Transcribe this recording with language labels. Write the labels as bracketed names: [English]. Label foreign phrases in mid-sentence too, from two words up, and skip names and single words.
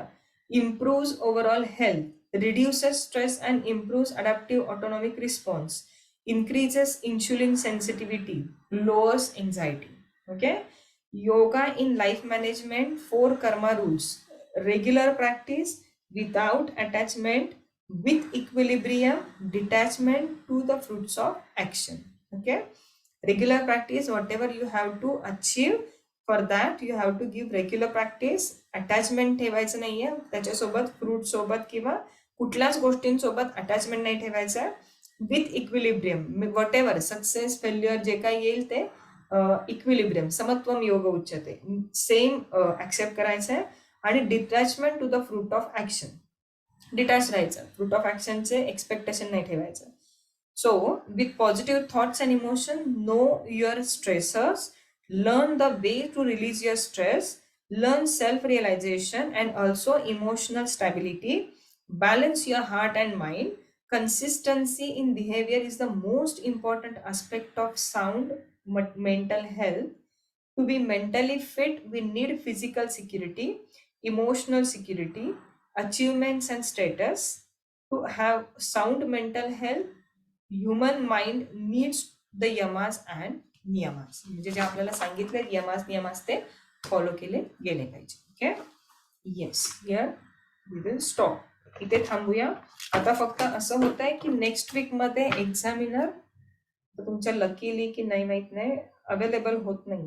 [English] improves overall health, reduces stress and improves adaptive autonomic response, increases insulin sensitivity, lowers anxiety. ओके. yoga in life management, 4 karma rules. regular practice without attachment, with equilibrium, detachment to the fruits of action. Okay, regular practice, whatever you have to achieve, for that you have to give regular practice. [Marathi] अटॅचमेंट ठेवायचं नाहीये त्याच्यासोबत, फ्रूट सोबत किंवा कुठल्याच गोष्टींसोबत अटॅचमेंट नाही ठेवायचं. [English] with equilibrium, whatever success failure [Marathi] जे काही येईल ते [English] इक्विलिब्रियम, [Sanskrit] समत्वम योग उच्यते, [English] same accept [Marathi] करायचं आहे. आणि [English] detachment to the fruit of action, [Marathi] डिटॅच राहायचं, [English] fruit of actionचे expectation [Marathi] नाही ठेवायचं. [English] So, with positive thoughts and emotion, know your stressors, learn the way to release your stress, learn self-realization and also emotional stability, balance your heart and mind. Consistency in behavior is the most important aspect of sound mental health. To be mentally fit, we need physical security, emotional security, achievements and status. To have sound mental health, human mind needs the yamas and niyamas. [Marathi] म्हणजे जे आपल्याला सांगितले नियमास ते फॉलो केले गेले पाहिजे. [English] okay, yes, here we will stop. [Marathi] इथे थांबूया. आता फक्त असं होत आहे की [English] next week [Marathi] मध्ये एक्झामिनर तुमच्या लकीली की नाही माहित नाही अवेलेबल होत नाहीये.